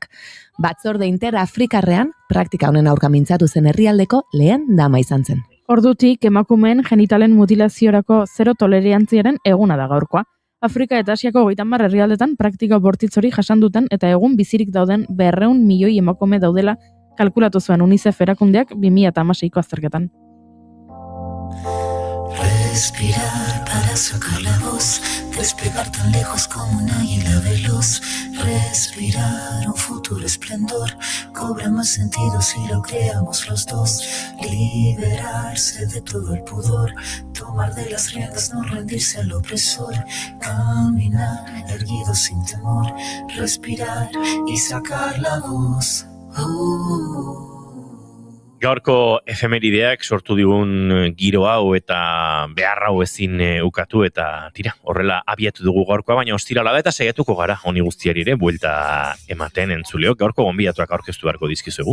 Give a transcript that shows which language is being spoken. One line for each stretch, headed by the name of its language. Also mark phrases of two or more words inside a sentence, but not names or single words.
Basque: Batzorde interafrikarrean, praktika honen aurka mintzatu zen herrialdeko lehen dama izan zen. Ordutik emakumeen genitalen mutilaziorako zero tolerantziaren eguna da gaurkoa. Afrika eta Asiako 30 herrialdetan praktika bortitz hori jasan duten eta egun bizirik dauden 200 milioi emakume daudela kalkulatu zuen UNICEF erakundeak 2016ko azterketan.
Spanish: Respirar para sacar la voz, despegar tan lejos como un águila veloz. Respirar un futuro esplendor, cobra más sentido si lo creamos los dos. Liberarse de todo el pudor, tomar de las riendas, no rendirse al opresor. Caminar erguido sin temor, respirar y sacar la voz.
Basque: Gaurko efemerideak sortu digun giro hau eta behar hau ezin ukatu eta tira, horrela abiatu dugu gaurkoa, baina ostirala da eta saiatuko gara honi guztiari ere buelta ematen entzuleok. Gaurko gonbidatuak aurkeztu beharko dizkizuegu.